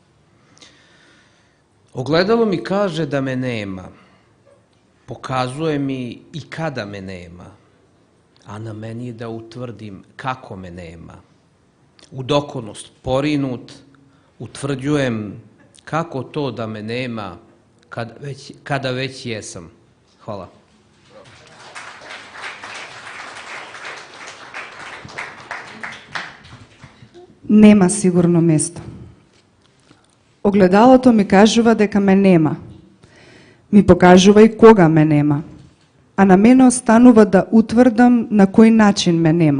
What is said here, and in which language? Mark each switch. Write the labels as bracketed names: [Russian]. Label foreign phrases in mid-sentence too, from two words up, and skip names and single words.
[Croatian] Ogledalo mi kaže da me nema, pokazuje mi i kada me nema, a na meni je da utvrdim kako me nema. U dokonost porinut utvrđujem kako to da me nema kada već jesam. Hvala. [Macedonian] Нема сигурно место. Огледалото ми кажува дека ме нема. Ми покажува и кога ме нема. А на мене останува да утврдам на кој начин ме нема.